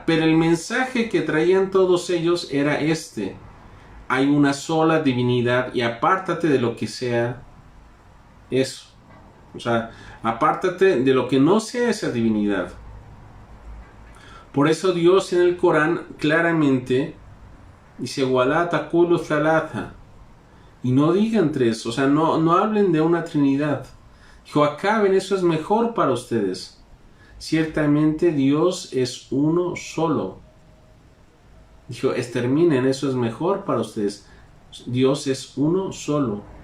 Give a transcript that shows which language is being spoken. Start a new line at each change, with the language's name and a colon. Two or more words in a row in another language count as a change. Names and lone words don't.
Spanish: Pero el mensaje que traían todos ellos era este: hay una sola divinidad y apártate de lo que sea eso. O sea, apártate de lo que no sea esa divinidad. Por eso Dios en el Corán claramente dice:
Arabic: "ولا تقولوا ثلاثة",
Spanish: y no digan tres, o sea, no hablen de una trinidad. Dijo: acaben, eso es mejor para ustedes. Ciertamente Dios es uno solo. Dijo: exterminen, eso es mejor para ustedes. Dios es uno solo.